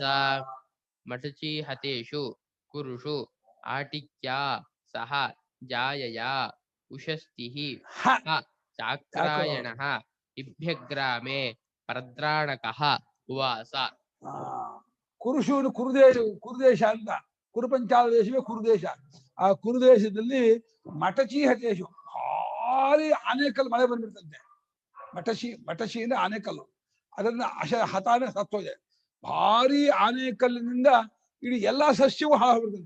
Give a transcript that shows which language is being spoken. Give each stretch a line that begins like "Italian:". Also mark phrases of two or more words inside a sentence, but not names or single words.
Sanskrit: ಮಟಚಿ ಹತೇಷು ಕುರುಷು ಆಟಿಕ್ಯಾ ಸಹ ಜಾಯಯಾ ಉಷಸ್ತಿಃ ಚಾಕ್ರಾಯಣಃ ಇಭ್ಯಗ್ರಾಮೇ ಪ್ರದ್ರಾಣಕಃ ಉವಾಸ.
Kannada: ಕುರುಷೂರು ಕುರುದೇಶ ಅಂತ, ಕುರುಪಂಚಾಲ ದೇಶವೇ ಕುರುದೇಶ. ಆ ಕುರುದೇಶದಲ್ಲಿ
Sanskrit: ಮಟಚಿ ಹತೇಶು
Kannada: ಭಾರಿ ಆನೆಕಲ್ಲು ಮಳೆ ಬಂದ್ಬಿಡ್ತಂತೆ. ಮಟಚಿ ಅಂದ್ರೆ ಆನೆಕಲ್ಲು, ಅದನ್ನ ಹತಾನೆ ಸತ್ತೋದೆ. ಭಾರಿ ಆನೆಕಲ್ಲಿನಿಂದ ಇಡೀ ಎಲ್ಲಾ ಸಸ್ಯವೂ ಹಾಳಾಗ್ಬಿಡ್ತಂತೆ.